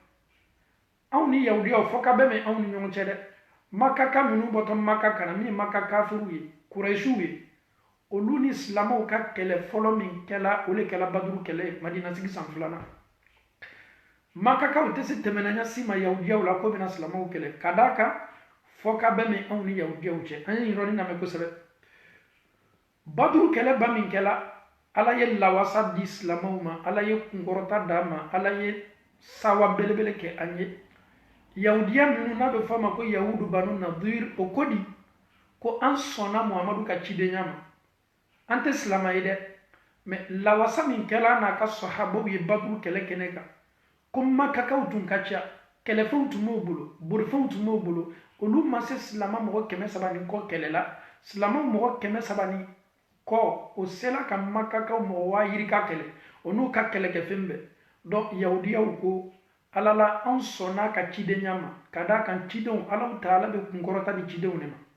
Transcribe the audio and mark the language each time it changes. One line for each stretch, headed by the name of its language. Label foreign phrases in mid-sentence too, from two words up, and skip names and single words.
Bambara: anw ni yahudiyaw fɔkabɛn bɛ anw ni ɲɔgɔn cɛ dɛ makaka minnu bɔtɔ maka kana min ye maka kafiru ye kurɛsiw ye olu ni silamɛw ka kɛlɛ fɔlɔ min kɛla o le kɛla baduru kɛlɛ ye madina sigi san 2nan makakaw tɛ se tɛmɛnanya si ma yahudiyaw la ko bɛna silamɛw kɛlɛ ka d'a kan fɔkabɛn bɛ anw ni yahudiyaw cɛ an ye yɔrɔnin lamɛn kosɛbɛ baduru kɛlɛ ba min kɛla ala ye lawasa di silamɛw ma ala ye kunkɔrɔta d'a ma ala ye sawa belebele kɛ an ye yahudiya minnu n'a bɛ fɔ a ma ko yahudu banu nadir o ko di ko an sɔnna muhamadu ka cidenya ma an tɛ silamɛ ye dɛ mais lawasa min kɛla n'a ka sahabaw ye baduru kɛlɛ kɛnɛ kan ko makakaw tun ka ca kɛlɛfɛnw tun b'o bolo borifɛnw tun b'o bolo olu ma se silamɛ mɔgɔ 300 ni kɔ kɛlɛ la silamɛ mɔgɔ 300 ni kɔ o sela ka makakaw mɔgɔ 1000 ka kɛlɛ o n'u ka kɛlɛkɛfɛn bɛɛ donc yahudiyaw ko ala la an sɔnna ka cidenya ma ka d'a kan cidenw alaw taala bɛ kunkɔrɔta di cidenw de ma